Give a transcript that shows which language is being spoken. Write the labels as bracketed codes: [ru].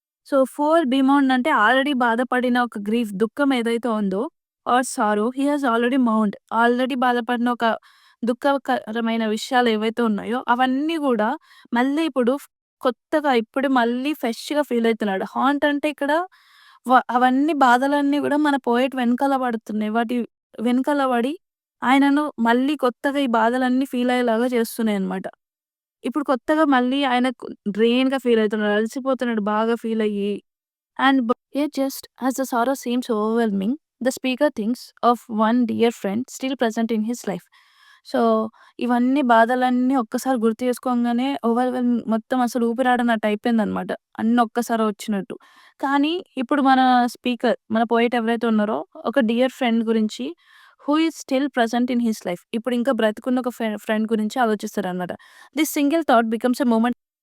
[te] So, four బిమాండ్ అంటే already బాధపడిన ఒక గ్రీఫ్ దుఃఖం ఏదైతే ఉందో [en] or sorrow he has already mount [te] already బాధపడిన ఒక దుఃఖకరమైన విషయాలు ఏవైతే ఉన్నాయో అవన్నీ గూడా మళ్ళీ ఇప్పుడు కొత్తగా ఇప్పుడు మళ్ళీ ఫ్రెష్‌గా ఫీల్ అయితున్నాడు. హాంట్ అంటే ఇక్కడ అవన్నీ బాధలన్నీ గూడా మన పోయెట్ వెనకాల పడుతున్నాయి. వాటి వెనకాల పడి ఆయనను మళ్ళీ కొత్తగా ఈ బాధలన్నీ ఫీల్ అయ్యేలాగా చేస్తున్నాయన్నమాట. ఇప్పుడు కొత్తగా మళ్ళీ ఆయనకు డ్రెయిన్‌గా ఫీల్ అయితున్నాడు. అలసిపోతున్నాడు బాగా ఫీల్ అయ్యి. [en] And yet, just as the sorrow seems overwhelming, the speaker thinks of one dear friend still present in his life. [te] So, ఇవన్నీ బాధలన్నీ ఒక్కసారి గుర్తు చేసుకోంగానే మొత్తం అసలు ఊపిరాడనట్టు అయిపోయిందనమాట. అన్నీ ఒక్కసారి వచ్చినట్టు. కానీ ఇప్పుడు మన స్పీకర్, మన పోయెట్ ఎవరైతే ఉన్నారో ఒక డియర్ ఫ్రెండ్ గురించి [en] Who is still present in his life. [te] ఇప్పుడు ఇంకా బ్రతికున్న ఒక ఫ్రెండ్ గురించి ఆలోచిస్తారనమాట. [en] This single thought becomes a moment.